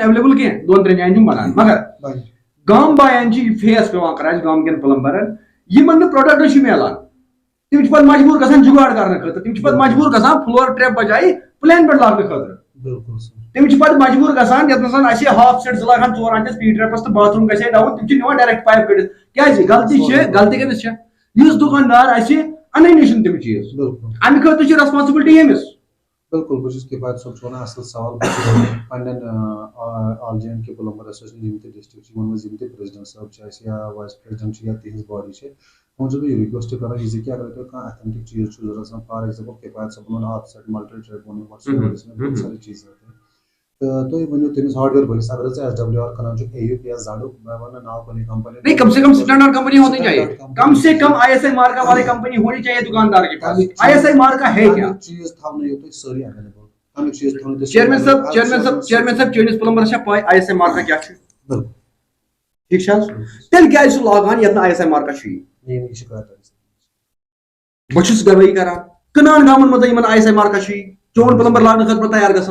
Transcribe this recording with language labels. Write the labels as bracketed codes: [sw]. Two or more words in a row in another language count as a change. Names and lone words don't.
[ks] ایویلیبل کینٛہہ 2-3 جاین چھُم بنان مگر گام باین چھِ یہِ فیس پیوان کران اَسہِ گام کٮ۪ن پلمبرن یِمن نہٕ پروڈکٹ چھُ مِلان تِم چھِ پتہٕ مجبوٗر گژھان جُگاڑ کرنہٕ خٲطرٕ تِم چھِ پتہٕ مجبوٗر گژھان [en] floor trap [ks] بجایہِ پلین پٮ۪ٹھ لاگنہٕ خٲطرٕ تِم چھِ پتہٕ مجبوٗر گژھان یتھ منٛز اَسہِ [en] half set [ks] 2 لاگہٕ ہن 4 آنچس P ٹریپس تہٕ باتھ روٗم گژھِ ہے ڈاوُن تِم چھِ نِوان [en] direct pipe [ks] کٔڑِتھ کیازِ غلطی کٔمِس چھےٚ یُس دُکاندار اَسہِ اَنٲنی چھُنہٕ تِم چیٖز اَمہِ خٲطرٕ چھِ ریسپانسبلٹی ییٚمِس بالکل بہٕ چھُس کِفایت صٲب چھُ وَنان اَصٕل سوال بہٕ چھُس پنٕنٮ۪ن آل JNK پلمبر ایسوسیشن یِم تہِ ڈسٹرکٹ چھِ یِمن منٛز یِم تہِ پریزڈنٹ صٲب چھِ اَسہِ یا [en] vice president [ks] چھِ یا تِہنٛز باڈی چھِ تِمن چھُس بہٕ یہِ رِکویسٹ کران یہِ زِ کہِ اگر تۄہہِ کانٛہہ ایتھنٹِک چیٖز چھُ ضروٗرت آسان [en] for example [ks] کِفایت صٲبن ووٚن [en] off set multi trap [ks] ووٚن [ur] بہت ساری [ks] چیٖز تُہۍ ؤنِو تٔمِس ہارڈویر وٲلِس اگر ژٕ SWR کٕنان چھُکھ AUK یا زڈُک میں وَنہٕ ناو کُنی کمپنی [ur] نہیں کم سے کم [en] standard company [ur] ہونی چاہیے کم سے کم ISI مارکا والی کمپنی ہونی چاہیے دکاندار کے پاس ISI مارکا ہے کیا [ks] چیز تھاونٲیِو تُہۍ سٲری ایویلیبل تَمیُک چیٖز تھاونٲیِو تُہۍ چیئرمین صاحب چٲنِس پلمبرس چھا پاے ISI مارکا کیا چھُ بالکل ٹھیک چھا تیٚلہِ کیازِ چھُ لاگان یتھ نہٕ ISI مارکا چھُ یہِ شِکایت بہٕ چھُس گوٲہی کران کٕنان گامن منٛز یِمن ISI مارکا چھُ چون پلمبر لاگنہٕ خٲطرٕ تیار گژھان